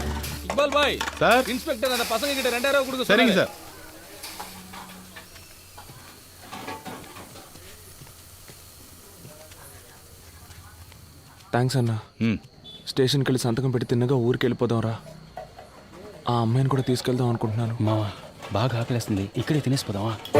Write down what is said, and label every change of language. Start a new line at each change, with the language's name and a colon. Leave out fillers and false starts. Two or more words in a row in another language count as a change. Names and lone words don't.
Tamil: இக்பால் பாய் சார். இன்ஸ்பெக்டர் அந்த பசங்க கிட்ட 2000 கொடுக்க சரிங்க சொன்னாரு. சார்.
Telugu: థ్యాంక్స్ అన్నా. స్టేషన్కి వెళ్ళి సంతకం పెట్టి తిన్నగా ఊరికి వెళ్ళిపోదాం రా. ఆ అమ్మాయిని కూడా తీసుకెళ్దాం అనుకుంటున్నాను. మావా బాగా ఆకలేస్తుంది, ఇక్కడే తినేసిపోదామా?